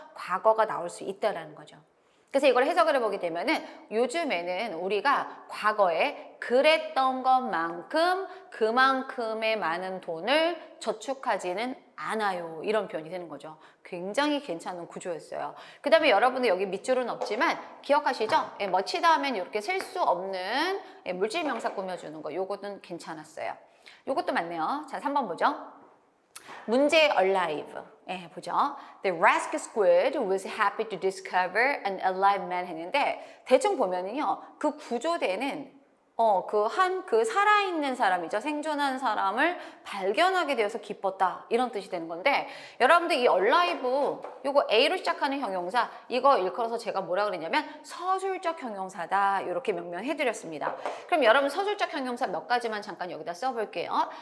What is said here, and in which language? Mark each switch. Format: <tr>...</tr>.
<ko>과거가 나올 수 있다라는 거죠. 그래서 이걸 해석을 해보게 되면은 요즘에는 우리가 과거에 그랬던 것만큼 그만큼의 많은 돈을 저축하지는 않아요. 이런 표현이 되는 거죠. 굉장히 괜찮은 구조였어요. 그 다음에 여러분들 여기 밑줄은 없지만 기억하시죠? 예, 멋지다 하면 이렇게 셀 수 없는 물질 명사 꾸며주는 거. 요거는 괜찮았어요. 요것도 맞네요. 자, 3번 보죠. 문제 alive. 예, 보죠.</ko> <en>The rescue squad was happy to discover an alive man</en> <ko>했는데 대충 보면은요. 그 구조대는 그 살아있는 사람이죠. 생존한 사람을 발견하게 되어서 기뻤다. 이런 뜻이 되는 건데, 여러분들 이 alive, 요거 A로 시작하는 형용사, 이거 일컬어서 제가 뭐라 그랬냐면 서술적 형용사다. 이렇게 명명해드렸습니다. 그럼 여러분 서술적 형용사 몇 가지만 잠깐 여기다 써볼게요.</ko>